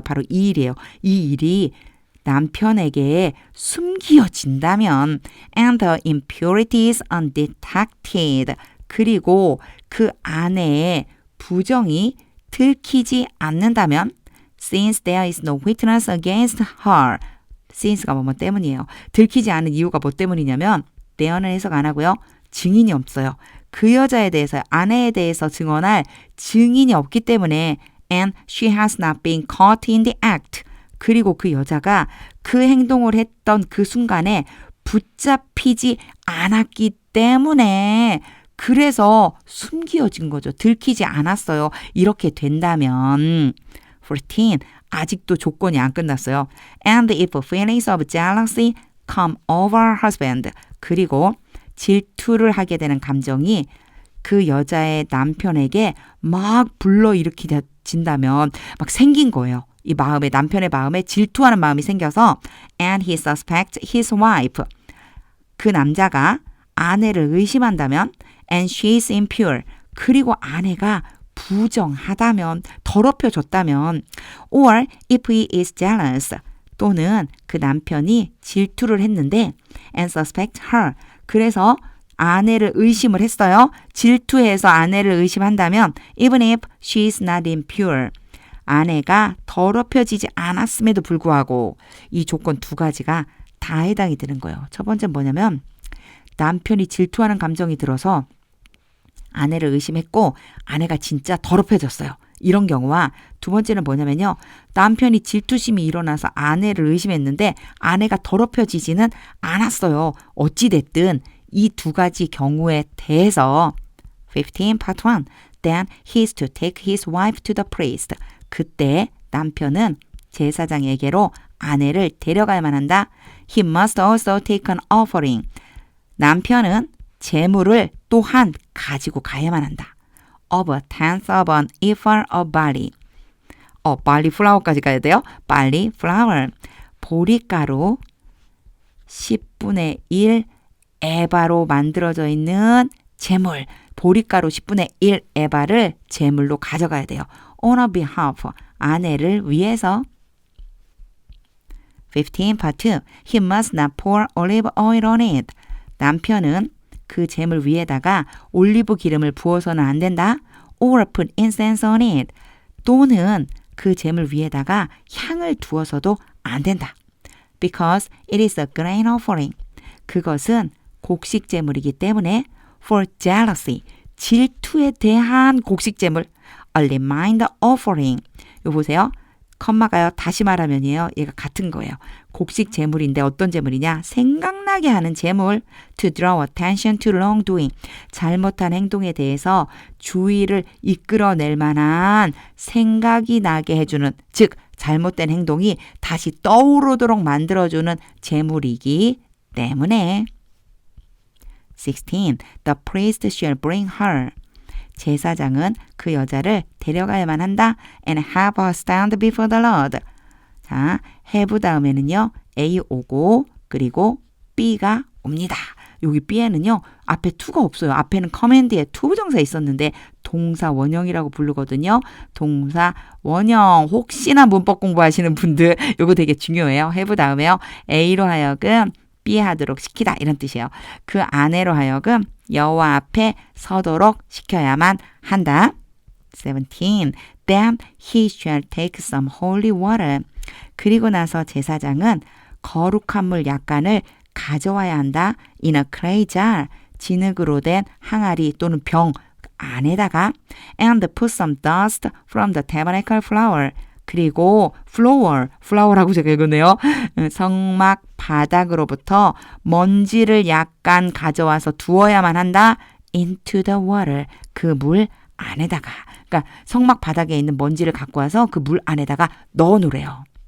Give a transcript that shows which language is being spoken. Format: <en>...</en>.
<ko>바로 이 일이에요. 이 일이 남편에게 숨겨진다면</ko> <en>and the impurity is undetected.</en> <ko>그리고 그 아내의 부정이 들키지 않는다면</ko> <en>since there is no witness against her.</en> <ko>since가 뭐뭐 때문이에요. 들키지 않은 이유가 뭐 때문이냐면 there는 해석 안 하고요. 증인이 없어요. 그 여자에 대해서 아내에 대해서 증언할 증인이 없기 때문에</ko> <en>and she has not been caught in the act.</en> <ko>그리고 그 여자가 그 행동을 했던 그 순간에 붙잡히지 않았기 때문에 그래서 숨겨진 거죠. 들키지 않았어요. 이렇게 된다면 14. 아직도 조건이 안 끝났어요.</ko> <en>And if feelings of jealousy come over husband.</en> <ko>그리고 질투를 하게 되는 감정이 그 여자의 남편에게 막 불러일으킨다면 막 생긴 거예요. 이 마음에 남편의 마음에 질투하는 마음이 생겨서</ko> <en>and he suspects his wife.</en> <ko>그 남자가 아내를 의심한다면</ko> <en>and she is impure.</en> <ko>그리고 아내가 부정하다면 더럽혀졌다면</ko> <en>or if he is jealous</en> <ko>또는 그 남편이 질투를 했는데</ko> <en>and suspect her.</en> <ko>그래서 아내를 의심을 했어요. 질투해서 아내를 의심한다면</ko> <en>even if she is not impure.</en> <ko>아내가 더럽혀지지 않았음에도 불구하고 이 조건 두 가지가 다 해당이 되는 거예요. 첫 번째는 뭐냐면 남편이 질투하는 감정이 들어서 아내를 의심했고 아내가 진짜 더럽혀졌어요. 이런 경우와 두 번째는 뭐냐면요. 남편이 질투심이 일어나서 아내를 의심했는데 아내가 더럽혀지지는 않았어요. 어찌됐든 이 두 가지 경우에 대해서 15 part 1</ko> <en>Then he is to take his wife to the priest.</en> <ko>그때 남편은 제사장에게로 아내를 데려가야만 한다.</ko> <en>He must also take an offering.</en> <ko>남편은 재물을 또한 가지고 가야만 한다.</ko> <en>Of a tenth of an ephah of barley. barley flour까지</en> <ko>가야 돼요.</ko> <en>barley flour.</en> <ko>보리가루 10분의 1 에바로 만들어져 있는 재물. 보리가루 10분의 1 에바를 재물로 가져가야 돼요.</ko> <en>On a behalf.</en> <ko>아내를 위해서.</ko> <en>15 part 2. He must not pour olive oil on it.</en> <ko>남편은 그 재물 위에다가 올리브 기름을 부어서는 안 된다.</ko> <en>Or put incense on it.</en> <ko>또는 그 재물 위에다가 향을 두어서도 안 된다.</ko> <en>Because it is a grain offering.</en> <ko>그것은 곡식 재물이기 때문에</ko> <en>for jealousy.</en> <ko>질투에 대한 곡식 재물.</ko> <en>A reminder offering.</en> <ko>이거 보세요. 컴마가요. 다시 말하면이에요. 얘가 같은 거예요. 곡식 재물인데 어떤 재물이냐? 생각나게 하는 재물.</ko> <en>To draw attention to wrongdoing.</en> <ko>잘못한 행동에 대해서 주의를 이끌어낼 만한 생각이 나게 해주는, 즉 잘못된 행동이 다시 떠오르도록 만들어주는 재물이기 때문에 16.</ko> <en>The priest shall bring her.</en> <ko>제사장은 그 여자를 데려가야만 한다.</ko> <en>And have her stand before the Lord.</en> <ko>자, have 다음에는요. A 오고 그리고 B가 옵니다. 여기 B에는요. 앞에 to가 없어요. 앞에는 command에 to 부정사 있었는데 동사 원형이라고 부르거든요. 동사 원형. 혹시나 문법 공부하시는 분들 이거 되게 중요해요. have 다음에요. A로 하여금 B 하도록 시키다 이런 뜻이에요. 그 아내로 하여금 여호와 앞에 서도록 시켜야만 한다.</ko> <en>17. Then he shall take some holy water.</en> <ko>그리고 나서 제사장은 거룩한 물 약간을 가져와야 한다.</ko> <en>In a clay jar.</en> <ko>진흙으로 된 항아리 또는 병 안에다가</ko> <en>and put some dust from the tabernacle floor.</en> <ko>그리고 floor라고 제가 읽었네요. 성막 바닥으로부터 먼지를 약간 가져와서 두어야만 한다.</ko> <en>into the water.</en> <ko>그 물 안에다가. 그러니까 성막 바닥에 있는 먼지를 갖고 와서 그 물 안에다가 넣어 놓으래요.</ko>